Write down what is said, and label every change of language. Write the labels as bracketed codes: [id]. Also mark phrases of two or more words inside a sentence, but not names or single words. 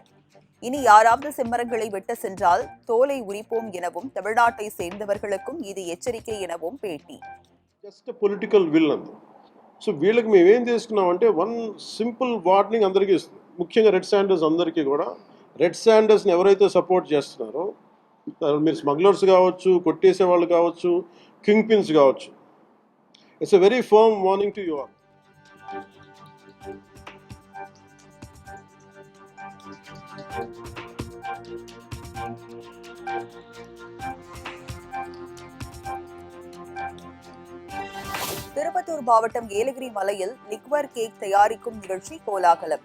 [ta] இனி யாராவது செம்மரங்களை வெட்ட சென்றால் தோலை உரிப்போம் எனவும் தமிழ்நாட்டை சேர்ந்தவர்களுக்கும் இது எச்சரிக்கை எனவும் பேட்டி. [en] just political will అంతే. [te] సో వీళ్ళకి మేము ఏం చేసుకున్నామంటే [en] one simple warning [te] అందరికీ ఇస్తుంది. ముఖ్యంగా [en] red sanders [te] అందరికీ కూడా [en] red sanders [te] ఎవరైతే సపోర్ట్ చేస్తున్నారో మీరు స్మగ్లర్స్ కావచ్చు, కొట్టేసే వాళ్ళు కావచ్చు, [en] king pins [te] కావచ్చు, [en] it's a very firm warning to you all. [ta] திருப்பத்தூர் மாவட்டம் ஏலகிரி மலையில் [en] liquor cake [ta] தயாரிக்கும் நிகழ்ச்சி கோலாகலம்.